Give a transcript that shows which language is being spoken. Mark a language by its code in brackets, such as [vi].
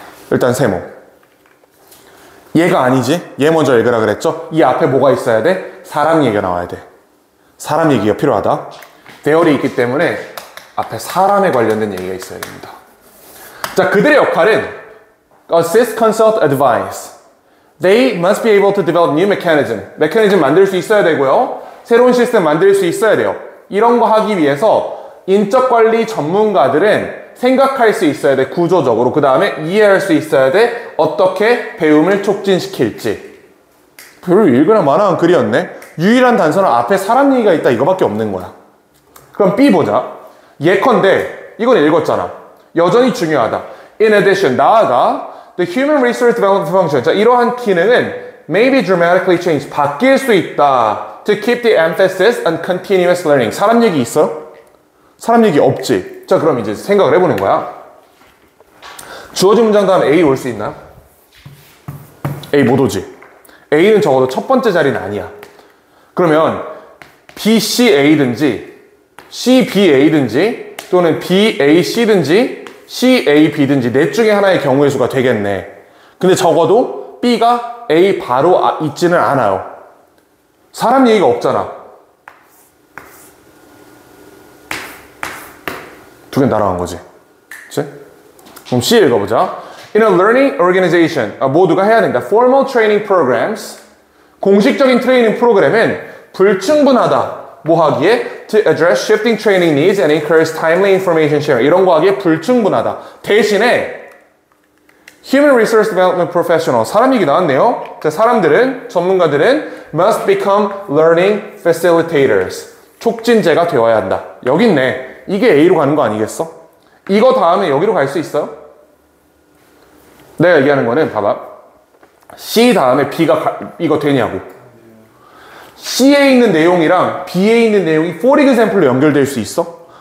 [ko] 일단 세모. 얘가 아니지. 얘 먼저 읽으라 그랬죠. 이 앞에 뭐가 있어야 돼? 사람 얘기가 나와야 돼. 사람 얘기가 필요하다. 대열이 있기 때문에 앞에 사람에 관련된 얘기가 있어야 됩니다. 자, 그들의 역할은 [en] assist, consult, advise. They must be able to develop new mechanism. [ko] 메커니즘 만들 수 있어야 되고요. 새로운 시스템 만들 수 있어야 돼요. 이런 거 하기 위해서 인적관리 전문가들은 생각할 수 있어야 돼. 구조적으로. 그 다음에 이해할 수 있어야 돼. 어떻게 배움을 촉진시킬지. 별로 읽으나 마나한 글이었네. 유일한 단서는 앞에 사람 얘기가 있다 이거밖에 없는 거야. 그럼 B 보자. 예컨대 이건 읽었잖아. 여전히 중요하다. [en] In addition, [ko] 나아가 [en] the human resource development function. 자, 이러한 기능은 may be dramatically changed. [ko] 바뀔 수 있다. [en] To keep the emphasis on continuous learning. [ko] 사람 얘기 있어? 사람 얘기 없지. 자, 그럼 이제 생각을 해보는 거야. 주어진 문장 다음에 A 올 수 있나? A 못 오지. A는 적어도 첫 번째 자리는 아니야. 그러면 B, C, A든지 C, B, A든지 또는 B, A, C든지 C, A, B든지 넷 중에 하나의 경우의 수가 되겠네. 근데 적어도 B가 A 바로 있지는 않아요. 사람 얘기가 없잖아. 두 개는 날아간 거지. 그치? 그럼 C 읽어보자. [en] In a learning organization, [ko] 모두가 해야 된다. [en] Formal training programs, [ko] 공식적인 트레이닝 프로그램은 불충분하다. 뭐 하기에? [en] To address shifting training needs and encourage timely information sharing. [ko] 이런 거 하기에 불충분하다. 대신에 Human Resource Development Professional, 사람 얘기 나왔네요. 자, 사람들은, 전문가들은 [en] must become learning facilitators. [ko] 촉진제가 되어야 한다. 여기 있네. 이게 A로 가는 거 아니겠어? 이거 다음에 여기로 갈 수 있어요? 내가 얘기하는 거는 봐봐. C 다음에 B가 이거 되냐고. C에 있는 내용이랑 B에 있는 내용이 for example로 연결될 수 있어?